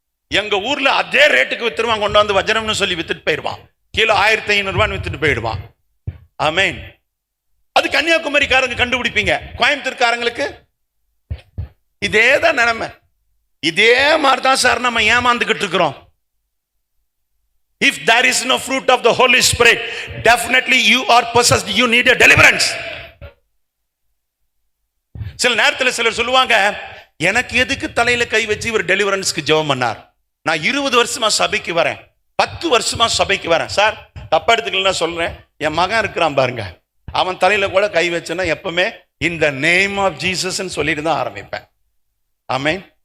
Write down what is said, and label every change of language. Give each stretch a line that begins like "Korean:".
Tamil: எங்க ஊர்ல அதே ரேட்டுக்கு வித்துருவான், கொண்டாந்து வஜ்ரம்னு சொல்லி வித்துட்டு போயிடுவான், கிலோ 1500 ரூபான்னு வித்துட்டு போயிடுவான். ஆமென். அது கன்னியாகுமரிக்காரங்க கண்டுபிடிப்பீங்க. கோயம்புத்தூர்காரங்களுக்கு இதே தான் நிலைமை. இதே மாதிரி தான் சார் நம்ம ஏமாந்துகிட்டு இருக்கிறோம்.
English: If there is no fruit of the Holy Spirit, definitely you are possessed. You need a deliverance.
Tamil: சில நேரத்தில் சிலர் சொல்லுவாங்க, எனக்கு எதுக்கு தலையில கை வச்சு இவர் டெலிவரன்ஸ்க்கு ஜெபம் பண்ணார்? நான் 20 வருஷமா சபைக்கு வரேன், 10 வருஷமா சபைக்கு வரேன். சார் தப்பா எடுத்துக்கலாம் சொல்றேன், என் மகன் இருக்கிறான் பாருங்க, அவன் தலையில கூட கை வச்சேன்னா எப்பவுமே இந்த நேம் ஆஃப் ஜீசஸ் சொல்லிட்டு தான் ஆரம்பிப்பேன். ஆமென்.